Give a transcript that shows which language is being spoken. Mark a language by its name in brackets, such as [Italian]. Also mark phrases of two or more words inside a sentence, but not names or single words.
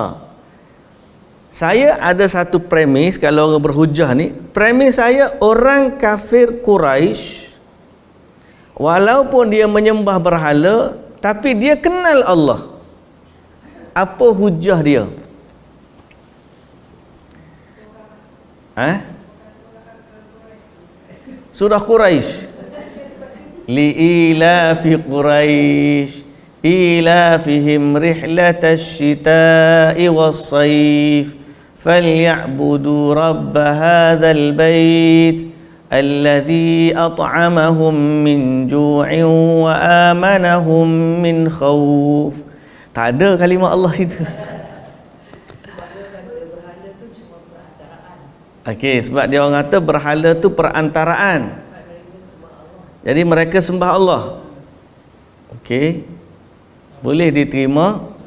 [Malay] Saya ada satu premis, kalau orang berhujah ni, premis saya, orang kafir Quraisy walaupun dia menyembah berhala tapi dia kenal Allah. Apa hujah dia? Surah Quraisy. [Arabic] لإيلاف قريش إيلافهم رحلة الشتاء والصيف فليعبدوا رب هذا البيت الذي أطعمهم من جوع وآمنهم من خوف. [Malay] Tak ada kalimah Allah situ. Okey, sebab dia orang kata berhala tu perantaraan. Jadi mereka sembah Allah. Okey. Boleh diterima.